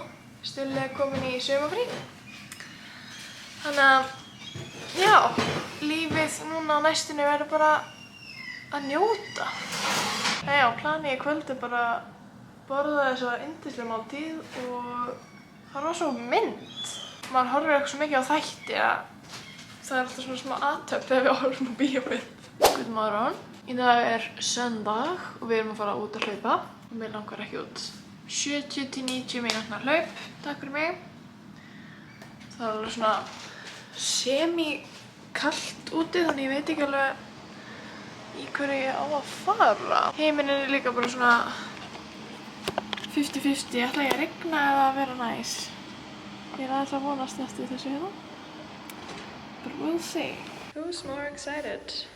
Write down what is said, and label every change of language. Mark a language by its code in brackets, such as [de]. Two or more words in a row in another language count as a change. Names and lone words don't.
[is] Stulli er komin í sumarfrí. Þannig að, já, lífið núna á næstunni verður bara að njóta. Já, planið í kvöld er bara að borða þessa yndislega máltíð og það var svo mynd. Maður horfir eitthvað svo mikið á þætti að það er alltaf svona smá aðtöpp þegar við horfum á bíómynd. [en] Good morning. [is] Í dag er söndag og við erum að fara út að hlaupa og mér langar ekki út. 70 til 90 mínútna hlaup, takk fyrir mig. Það er alveg svona semi-kalt úti þannig ég veit ekki alveg í hverju ég á að fara. Heiminn er líka bara svona 50-50, ætla ég að rigna eða að vera næs. Ég er aðeins að vonast eftir þessu hérna. [en] But we'll see. Who's more excited?